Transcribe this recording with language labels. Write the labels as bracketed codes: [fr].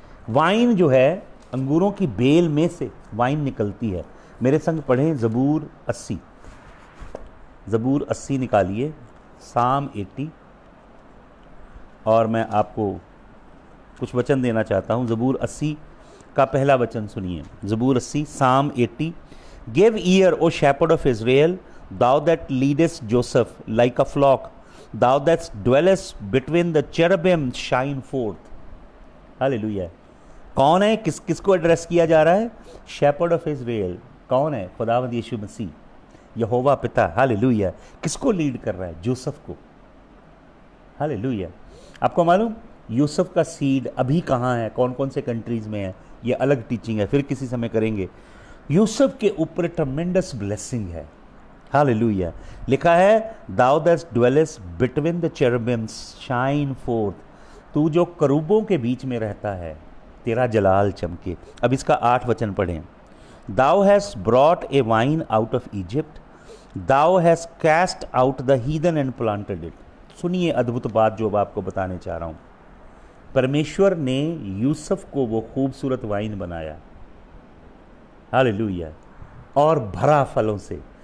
[hi] Wine जो है, अंगूरों की बेल में से वाइन निकलती है। मेरे संग पढ़ें ज़बूर 80, ज़बूर 80 निकालिए, साम 80, और मैं आपको कुछ वचन देना चाहता हूँ। ज़बूर 80 का पहला वचन सुनिए। ज़बूर 80, साम 80। [en] Give ear O shepherd of Israel, thou that leadest Joseph like a flock, thou that dwellest between the cherubim, shine forth। [hi] Hallelujah. कौन है? किसको एड्रेस किया जा रहा है? [en] Shepherd of Israel. [hi] कौन है? खुदावंद यीशु मसीह, यहोवा पिता। हालेलुया। किसको लीड कर रहा है? जोसेफ को। हालेलुया। आपको मालूम यूसुफ का सीड अभी कहाँ है, कौन कौन से कंट्रीज में है, ये अलग टीचिंग है, फिर किसी समय करेंगे। यूसुफ के ऊपर [en] tremendous blessing [hi] है। हालेलुया। लिखा है [en] thou that dwellest between the cherubims shine forth। [hi] तू जो करूबों के बीच में रहता है, तेरा जलाल चमके। अब इसका 8 वचन पढ़ें। [en] thou hast brought a vine out of Egypt, thou hast cast out the heathen and planted it। [hi] सुनिए अद्भुत बात जो अब आपको बताने चाह रहा हूँ। परमेश्वर ने यूसुफ को वो खूबसूरत वाइन बनाया, हालेलुया, और भरा फलों से।